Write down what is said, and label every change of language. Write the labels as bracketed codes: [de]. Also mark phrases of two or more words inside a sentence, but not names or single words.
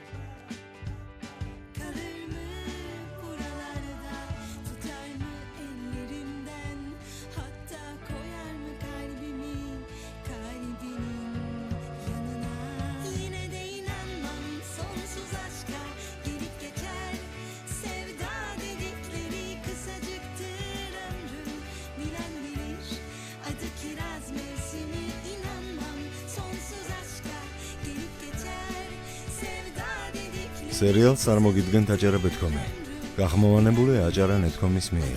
[tr] kalır mı buralarda tutar mı ellerimden hatta koyar mı kalbinin yanına yine de sonsuz aşka gelip geçer. Sevda dedikleri kısacıktır ömrüm. Bilen bilir adı kiraz mevsimi. İnanmam sonsuz aşka gelip geçer. Sevda dedikleri [ka] Serial წარმოგიდგენთ აჯარებეთქომი. გახმოვანებულია აჯარა.net.com-ის მიერ.